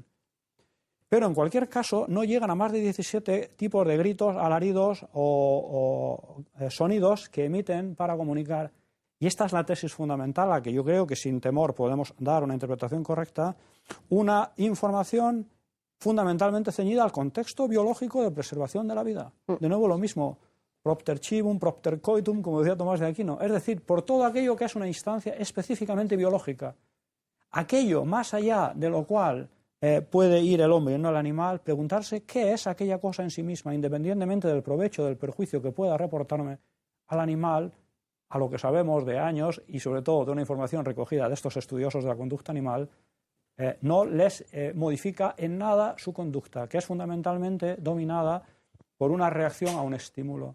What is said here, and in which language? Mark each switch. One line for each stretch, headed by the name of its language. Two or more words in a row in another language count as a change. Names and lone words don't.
Spanish: Pero en cualquier caso no llegan a más de 17 tipos de gritos, alaridos o sonidos que emiten para comunicar. Y esta es la tesis fundamental a la que yo creo que sin temor podemos dar una interpretación correcta, una información fundamentalmente ceñida al contexto biológico de preservación de la vida. De nuevo lo mismo,
Latin: propter civum, propter coitum,
Spanish: como decía Tomás de Aquino, es decir, por todo aquello que es una instancia específicamente biológica. Aquello más allá de lo cual puede ir el hombre y no el animal, preguntarse qué es aquella cosa en sí misma, independientemente del provecho, del perjuicio que pueda reportarme al animal, a lo que sabemos de años y sobre todo de una información recogida de estos estudiosos de la conducta animal, no les modifica en nada su conducta, que es fundamentalmente dominada por una reacción a un estímulo.